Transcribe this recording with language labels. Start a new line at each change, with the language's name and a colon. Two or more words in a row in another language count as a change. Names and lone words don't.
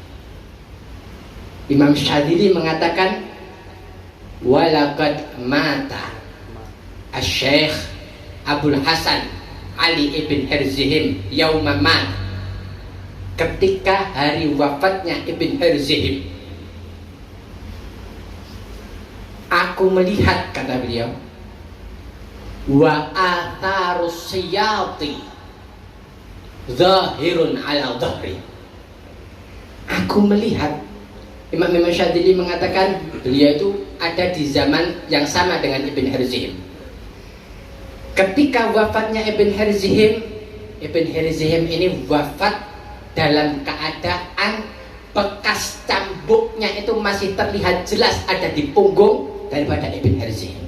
Indonesian: Imam Syadzili mengatakan,
Arabic: ولقد مات الشيخ أبو الحسن علي ابن حرزهم يوم مات,
Indonesian: ketika hari wafatnya Ibn Harzihim, aku melihat, kata beliau,
Arabic: وأثر السياط ظاهر على ظهري.
Indonesian: Aku melihat Imam Syadzili mengatakan beliau itu ada di zaman yang sama dengan Ibn Herzihim. Ketika wafatnya Ibn Herzihim ini wafat dalam keadaan bekas cambuknya itu masih terlihat jelas ada di punggung daripada Ibn Herzihim.